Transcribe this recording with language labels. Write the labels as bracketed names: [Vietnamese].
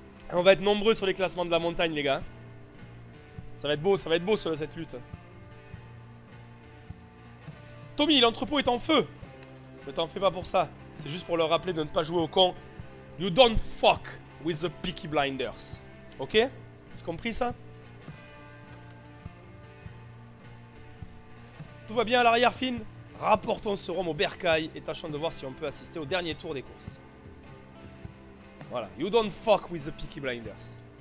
[French] On va être nombreux sur les classements de la montagne, les gars. Ça va être beau cette lutte. Tommy, l'entrepôt est en feu. Ne t'en fais pas pour ça. C'est juste pour leur rappeler de ne pas jouer au con. [English] You don't fuck with the Peaky Blinders. [French] Ok? C'est compris ça? Tout va bien à l'arrière, Finn? Rapportons ce rhum au bercail et tâchons de voir si on peut assister au dernier tour des courses. Voilà. [English] You don't fuck with the Peaky Blinders.